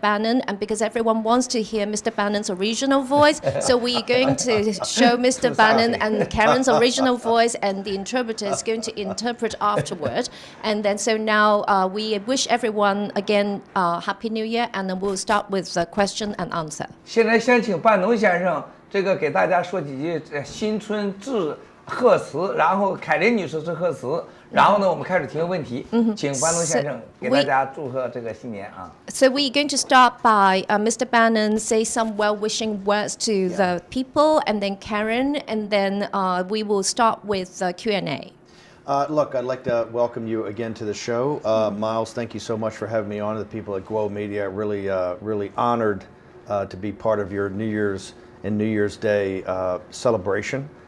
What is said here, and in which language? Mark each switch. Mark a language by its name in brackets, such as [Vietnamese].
[English] Bannon, and because everyone wants to hear Mr. Bannon's original voice, so we're going to show Mr. Bannon and Karen's original voice, and the interpreter is going to interpret afterward. And then so now we wish everyone again Happy New Year, and then we'll start with the question and answer. [Chinese] 现在先请班农先生这个给大家说几句新春致贺词，然后凯琳女士致贺词。然后呢，我们开始提问问题，请班农先生给大家祝贺这个新年 [English] So we're going to start by Mr. Bannon say some well-wishing words to the people, and then Karen, and then we will start with Q&A. Look, I'd like to welcome you again to the show. Miles, thank you so much for having me on. The people at Guo Media are really honored to be part of your New Year's and New Year's Day celebration.